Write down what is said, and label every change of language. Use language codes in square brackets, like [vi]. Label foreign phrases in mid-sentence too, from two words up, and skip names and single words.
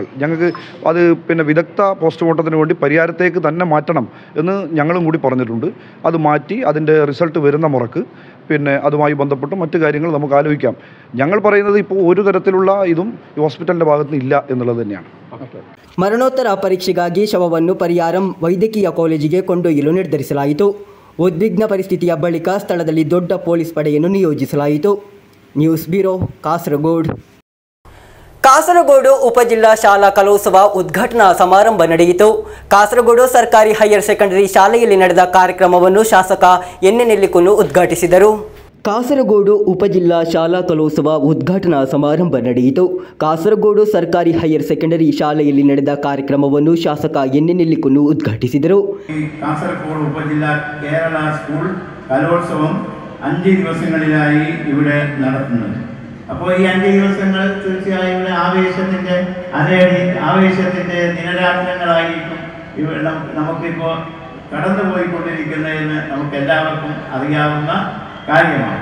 [ml] ഞങ്ങൾക്ക് അത് വിദഗ്ധ പോസ്റ്റ്മോർട്ടത്തിന് വേണ്ടി പരിഹാരത്തേക്ക് തന്നെ മാറ്റണം എന്ന് ഞങ്ങളും കൂടി പറഞ്ഞിട്ടുണ്ട്. അത് മാറ്റി അതിൻ്റെ റിസൾട്ട് വരുന്ന മുറക്ക് പിന്നെ അതുമായി ബന്ധപ്പെട്ട് മറ്റു കാര്യങ്ങൾ നമുക്ക് ആലോചിക്കാം. ഞങ്ങൾ പറയുന്നത് ഇപ്പോൾ ഒരു തരത്തിലുള്ള ഇതും ഈ ഹോസ്പിറ്റലിൻ്റെ ഭാഗത്ത് നിന്ന് ഇല്ല എന്നുള്ളത് തന്നെയാണ്. [kn] ಮರಣೋತ್ತರ ಪರೀಕ್ಷೆಗಾಗಿ ಶವವನ್ನು ಪರಿಯಾರಂ ವೈದ್ಯಕೀಯ ಕಾಲೇಜಿಗೆ ಕೊಂಡೊಯ್ಯಲು ನಿರ್ಧರಿಸಲಾಯಿತು. ಉದ್ವಿಗ್ನ ಪರಿಸ್ಥಿತಿಯ ಬಳಿಕ ಸ್ಥಳದಲ್ಲಿ ದೊಡ್ಡ ಪೊಲೀಸ್ ಪಡೆಯನ್ನು ನಿಯೋಜಿಸಲಾಯಿತು. ನ್ಯೂಸ್ ಬ್ಯೂರೋ, ಕಾಸರಗೋಡು. ಕಾಸರಗೋಡು ಉಪಜಿಲ್ಲಾ ಶಾಲಾ ಕಲೋತ್ಸವ ಉದ್ಘಾಟನಾ ಸಮಾರಂಭ ನಡೆಯಿತು. ಕಾಸರಗೋಡು ಸರ್ಕಾರಿ ಹೈಯರ್ ಸೆಕೆಂಡರಿ ಶಾಲೆಯಲ್ಲಿ ನಡೆದ ಕಾರ್ಯಕ್ರಮವನ್ನು ಶಾಸಕ ಎನ್ ಎನ್ ನೆಲ್ಲಿಕುನ್ನು ಉದ್ಘಾಟಿಸಿದರು. ಕಾಸರಗೋಡು ಉಪಜಿಲ್ಲಾ ಶಾಲಾ ಕಲೋತ್ಸವ ಉದ್ಘಾಟನಾ ಸಮಾರಂಭ ನಡೆಯಿತು. ಕಾಸರಗೋಡು ಸರ್ಕಾರಿ ಹೈಯರ್ ಸೆಕೆಂಡರಿ ಶಾಲೆಯಲ್ಲಿ ನಡೆದ ಕಾರ್ಯಕ್ರಮವನ್ನು ಶಾಸಕ ಎನ್ ಎನ್ ನೆಲ್ಲಿಕುನ್ನು ಉದ್ಘಾಟಿಸಿದರು. [ml] കാസർഗോഡ് ഉപജില്ലാ കേരള സ്കൂൾ കലോത്സവം 5 ദിവസങ്ങളിലായി ഇവിടെ നടത്തുന്നത്. അപ്പോൾ ഈ 5 ദിവസങ്ങൾ തീർച്ചയായും ഇവിടെ ആവേശത്തിൻ്റെ ദിനരാത്രങ്ങളായിരിക്കും ഇവിടെ നമുക്കിപ്പോൾ കടന്നുപോയിക്കൊണ്ടിരിക്കുന്നതെന്ന് നമുക്ക് എല്ലാവർക്കും അറിയാവുന്ന കാര്യമാണ്.